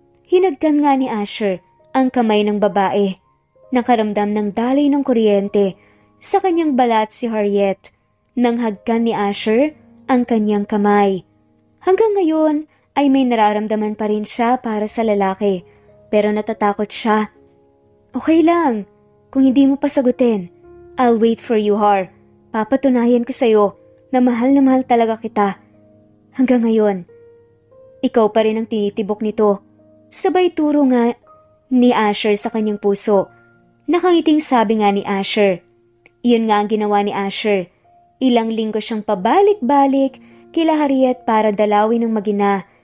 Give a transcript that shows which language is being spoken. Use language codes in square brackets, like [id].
[tl] Hinagkan nga ni Asher ang kamay ng babae. Nakaramdam ng daloy ng kuryente sa kanyang balat si Harriet. Nang hagkan ni Asher ang kanyang kamay. Hanggang ngayon ay may nararamdaman pa rin siya para sa lalaki. Pero natatakot siya. Okay lang. Kung hindi mo pa sagutin, [en] I'll wait for you, [tl] Har. Papatunayan ko sa'yo na mahal talaga kita. Hanggang ngayon, ikaw pa rin ang tinitibok nito. Sabay turo nga ni Asher sa kanyang puso. Nakangiting sabi nga ni Asher. Iyon nga ang ginawa ni Asher. Ilang linggo siyang pabalik-balik kila Harriet para dalawin ng magina.